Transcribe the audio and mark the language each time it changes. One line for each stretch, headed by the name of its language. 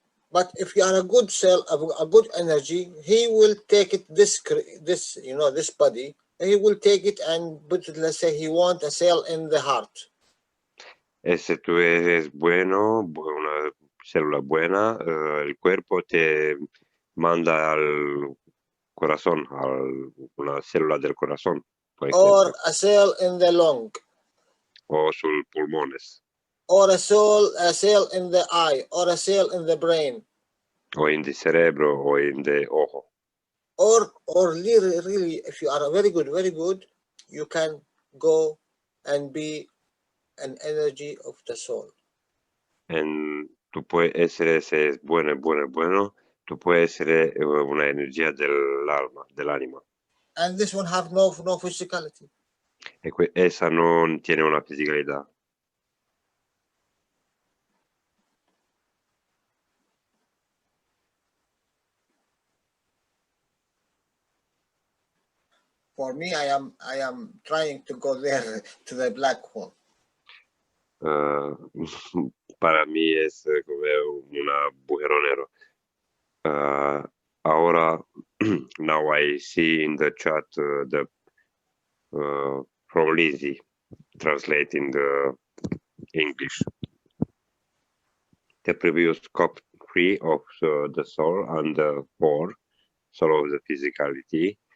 English: But if you are a good cell, a good energy, he will take it, this body, he will take it and put it, let's say he wants a cell in the heart.
Spanish: Si tú eres bueno, una célula buena, el cuerpo te manda al corazón, una célula del corazón, por ejemplo.
English: Or a cell in the lung.
Spanish: O sus pulmones.
English: Or a cell in the eye, or a cell in the brain.
Spanish: O en el cerebro, o en el ojo.
English: Or really, if you are very good, you can go and be an energy of the soul.
Spanish: Tú puedes ser ese bueno, tú puedes ser una energía del alma, del ánima.
English: And this one have no physicality.
Spanish: Esa no tiene una fisicalidad.
English: For me, I am trying to go there to the black hole.
Spanish: Para mí es como un agujero negro.
English: Ahora, now I see in the chat from Lizzie translating the English. The previous cup 3 of the soul and the 4 soul of the physicality.